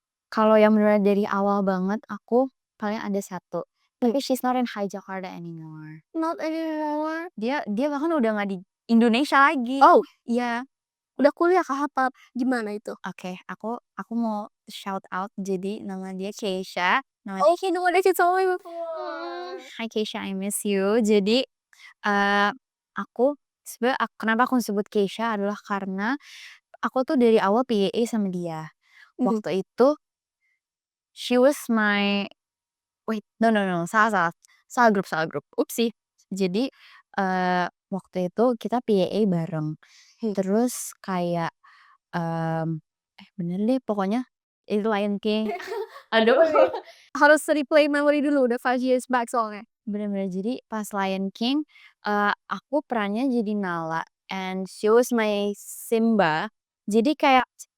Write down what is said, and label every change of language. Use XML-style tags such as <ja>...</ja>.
<id>Kalau yang bener dari awal banget aku paling ada satu.</id> <en>Tapi she's not in High Jakarta anymore. Not anymore.</en> <id>Dia bahkan udah nggak di Indonesia lagi. Oh, Iya. udah kuliah kah apa gimana itu? Oke, aku mau shout out, jadi nama dia Keisha.</id> <en>Oh, you know what I told me before. Hi Keisha, I miss you.</en> <id>Jadi aku sebenarnya kenapa aku sebut Keisha adalah karena aku tuh dari awal PAA sama dia. Waktu itu</id> <en>she was my wait, no,</en> <id>salah grup. Upsi. Jadi waktu itu kita PAA bareng. Terus kayak bener deh pokoknya itu Lion King. Aduh. Harus replay memory dulu, udah</id> <en>5 years back</en> <id>soalnya. Bener, jadi pas Lion King aku perannya jadi Nala</id> <en>and she was my Simba.</en> <id>Jadi kayak</id>